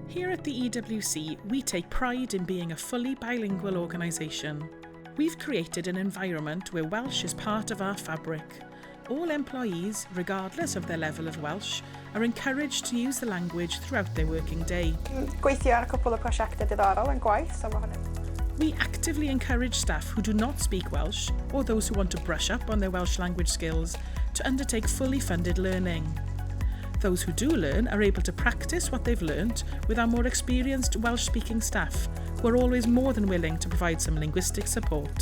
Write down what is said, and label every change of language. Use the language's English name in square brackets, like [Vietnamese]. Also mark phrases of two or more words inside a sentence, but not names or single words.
[English] Here at the EWC, we take pride in being a fully bilingual organisation. We've created an environment where Welsh is part of our fabric. All employees, regardless of their level of Welsh, are encouraged to use the language throughout their working day. [Welsh] Gweithio ar a cwpl o prosiectau diddorol yn gwaith, so ma' hwnna. [English] We actively encourage staff who do not speak Welsh, or those who want to brush up on their Welsh language skills, to undertake fully funded learning. Those who do learn are able to practice what they've learnt with our more experienced Welsh-speaking staff, who are always more than willing to provide some linguistic support.